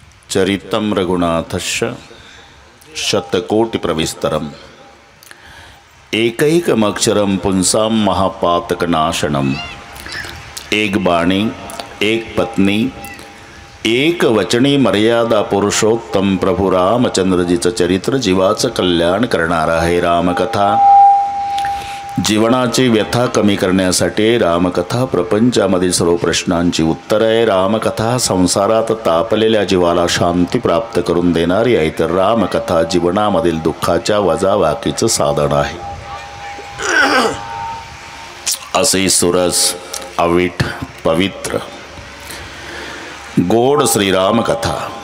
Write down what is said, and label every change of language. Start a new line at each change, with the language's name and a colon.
Sanskrit: चरितं रघुनाथस्य शतकोटिप्रविस्तरम् एकैकमक्षरं पुंसां महापातकनाशनम्।
Marathi: एक बाणी, एक पत्नी, एक वचनी मर्यादा पुरुषोत्तम प्रभु रामचंद्रजीचं चरित्र जीवाचं कल्याण करणारा आहे रामकथा। जीवनाची व्यथा कमी करण्यासाठी रामकथा प्रपंचामधील सर्व प्रश्नांची उत्तर आहे। रामकथा संसारात तापलेल्या जीवाला शांती प्राप्त करून देणारी आहे, तर रामकथा जीवनामधील दुःखाच्या वजाबाकीचं साधन आहे। असे सुरस अवीट पवित्र गोड श्रीराम कथा।